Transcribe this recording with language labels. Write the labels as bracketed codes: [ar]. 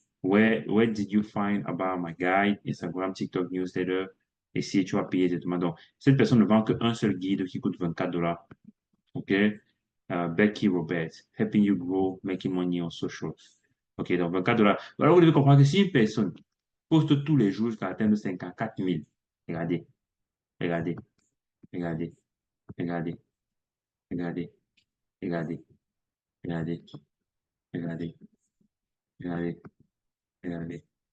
[en] Where did you find about my guide? Instagram, TikTok, newsletter. [fr] Et si tu vas payer exactement. Donc, cette personne ne vend qu'un seul guide qui coûte 24 dollars. OK? [en] Becky Roberts, helping you grow, making money on social. [fr] OK, donc 24 dollars. Alors, vous devez comprendre que si une personne poste tous les jours jusqu'à atteindre 54 000, regardez, regardez, regardez, regardez, regardez, regardez, regardez, regardez, regardez, regardez.